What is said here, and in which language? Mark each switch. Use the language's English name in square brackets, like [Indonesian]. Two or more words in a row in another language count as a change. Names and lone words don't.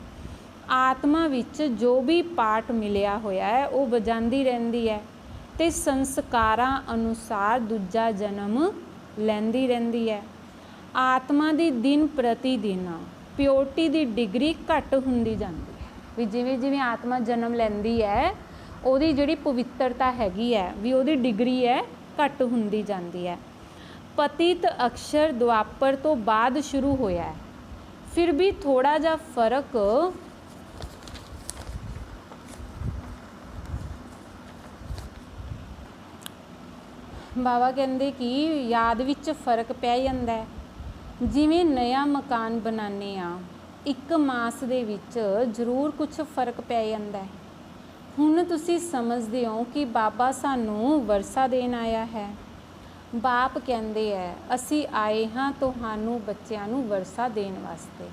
[Punjabi] ਆਤਮਾ ਵਿਚ ਜੋ ਭੀ ਪਾਠ ਮਿਲਿਆ ਹੋਇਆ ਹੈ ਉਹ ਬਜਾਂਦੀ ਰਹਿੰਦੀ ਹੈ ਤੇ ਸੰਸਕਾਰਾਂ ਅਨੁਸਾਰ ਦੂਜਾ ਜਨਮ ਲੈਂਦੀ ਰਹਿੰਦੀ ਹੈ। ਆਤਮਾ ਦੀ ਦਿਨ ਪ੍ਰਤੀ ਦਿਨ ਪਿਓਰਿਟੀ ਦੀ ਡਿਗਰੀ ਘੱਟ ਹੁੰਦੀ ਜਾਂਦੀ ਹੈ ਭੀ ਜਿਵੇਂ ਜਿਵੇਂ ਆਤਮਾ ਜਨਮ ਲੈਂਦੀ ਹੈ ਉਹਦੀ ਜਿਹੜੀ ਪਵਿੱਤਰਤਾ ਹੈਗੀ ਹੈ ਭੀ ਉਹਦੀ ਡਿਗਰੀ ਹੈ ਘੱਟ ਹੁੰਦੀ ਜਾਂਦੀ ਹੈ। ਪਤਿਤ ਅੱਖਰ ਦੁਆਪਰ ਤੋਂ ਬਾਅਦ ਸ਼ੁਰੂ ਹੋਇਆ ਹੈ, ਫਿਰ ਭੀ ਥੋੜ੍ਹਾ ਜਾ ਫ਼ਰਕ ਬਾਬਾ ਕਹਿੰਦੇ ਕਿ ਯਾਦ ਵਿਚ ਫ਼ਰਕ ਪੈ ਜਾਂਦਾ ਹੈ। ਜਿਵੇਂ ਨਵਾਂ ਮਕਾਨ ਬਣਾਨੇ ਆ ਇਕ ਮਾਸ ਦੇ ਵਿਚ ਜ਼ਰੂਰ ਕੁਝ ਫ਼ਰਕ ਪੈ ਜਾਂਦਾ ਹੈ। ਹੁਣ ਤੁਸੀਂ ਸਮਝਦੇ ਹੋ ਕਿ ਬਾਬਾ ਸਾਨੂੰ ਵਰਸਾ ਦੇਣ ਆਇਆ ਹੈ। ਬਾਪ ਕਹਿੰਦੇ ਹੈ ਅਸੀਂ ਆਏ ਹਾਂ ਤੁਹਾਨੂੰ ਬੱਚਿਆਂ ਨੂੰ ਵਰਸਾ ਦੇਣ ਵਾਸਤੇ।